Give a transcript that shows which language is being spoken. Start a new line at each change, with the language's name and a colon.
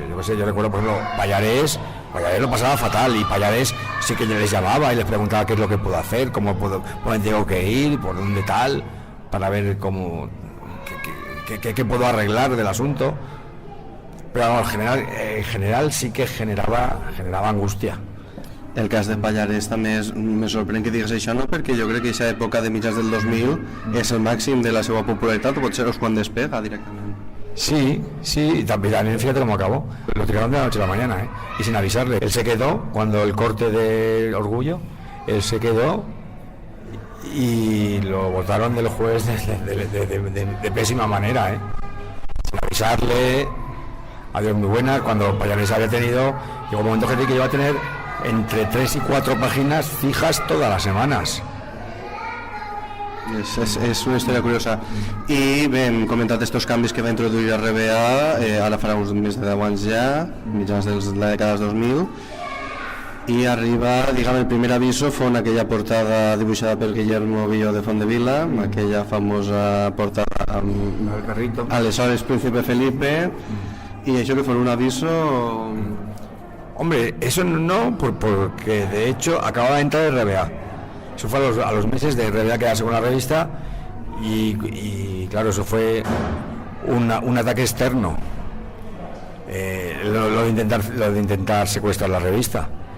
Spanish: Yo recuerdo, por ejemplo, Pallarés lo pasaba fatal, y Pallarés sí que les llamaba y les preguntaba qué es lo que puedo hacer, por dónde tengo que ir, por dónde tal, para ver cómo qué puedo arreglar del asunto. Pero bueno, en general sí que generaba angustia.
Catalan: El cas de Pallarés també me sorprèn que digues això, no? Perquè jo crec que aquesta època de mitjans del 2000 és el màxim de la seva popularitat, o potser és quan despega directament.
Spanish: Sí, y también fíjate cómo acabó. Lo tiraron de la noche a la mañana, y sin avisarle. Él se quedó cuando el corte de Orgullo, él se quedó y lo votaron del juez de pésima manera, sin avisarle. Adiós, muy buenas. Cuando Pallarés había llegó un momento que iba a tener entre 3 y 4 páginas fijas todas las semanas.
Catalan: És una història curiosa. I bé, hem comentat estos canvis que va introduir a RBA, ara farà uns més de 10 anys ja, mitjans de la dècada dels 2000, i arriba,
Spanish: el primer aviso fue en aquella portada
Catalan: dibuixada per Guillermo Villo de Fondevila, aquella famosa portada amb aleshores Príncipe Felipe, y això
Spanish: que fue un aviso... Hombre, eso no, porque de hecho acababa de entrar RBA. Eso fue a los meses de RBA quedarse con la revista, y claro, eso fue un ataque externo, lo de intentar secuestrar la revista.